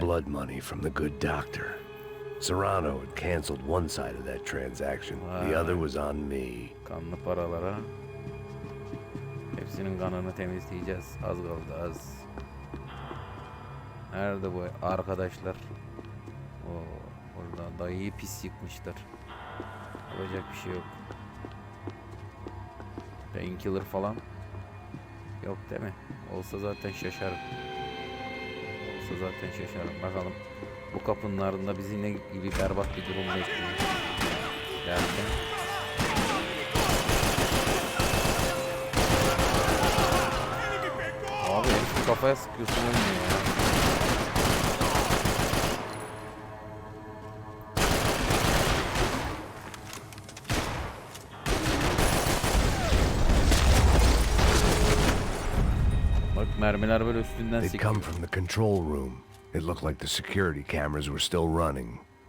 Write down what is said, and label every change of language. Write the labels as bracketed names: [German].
[English] blood money from the good doctor. Serrano had canceled one side of that transaction. The other was on me. [Turkish] Kanlı paralara. Hepsinin kanını temizleyeceğiz. Az kaldı, az. Nerede bu arkadaşlar? Oo, orada dayıyı pis yıkmışlar. Yapacak bir şey yok. Painkiller falan yok değil mi? Olsa zaten şaşarım. Olsa zaten şaşarım. Bakalım bu kapının ardında bizi ne gibi berbat bir durum bekliyor. Derken abi herif kafaya sıkıyorsun olmuyor ya. Bak mermiler böyle üstünden [English] They'd [Turkish] sekiyor. [English] come from the control room. It looked like the security cameras were still running.